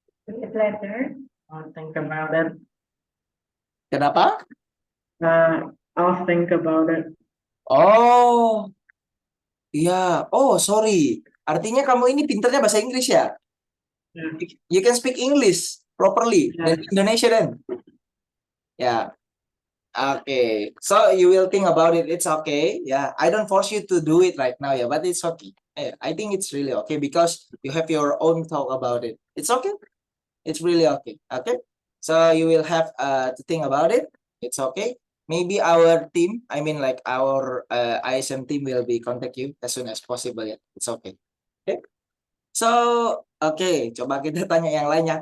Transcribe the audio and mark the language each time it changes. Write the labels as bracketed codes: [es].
[en] Read later. I'll think about it. [id] Kenapa? [en] I'll think about it. [id] Oh, iya. [en] Oh, sorry. [id] Artinya kamu ini pinternya bahasa Inggris ya? [en] Yeah. You can speak English properly. Yeah. [id] Dan Indonesia then. Ya. [en] Okay, so you will think about it. It's okay. Yeah, I don't force you to do it right now. Yeah, but it's okay. Yeah, I think it's really okay because you have your own thought about it. It's okay. It's really okay. Okay. So you will have to think about it. It's okay. Maybe our team, I mean like our ISM team will be contact you as soon as possible. Yeah, it's okay. Okay. [id] So coba kita tanya yang lainnya.